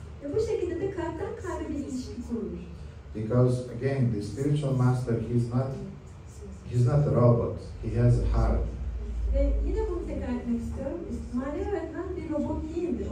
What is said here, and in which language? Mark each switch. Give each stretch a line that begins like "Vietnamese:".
Turkish: Ve bu şekilde de kalpten kalbe bir ilişki kurulur.
English: Because again, the spiritual master, he's not a robot. He has a heart.
Turkish: Ve yine bunu tekrar etmek istiyorum. Manevi öğretmen bir robot değildir.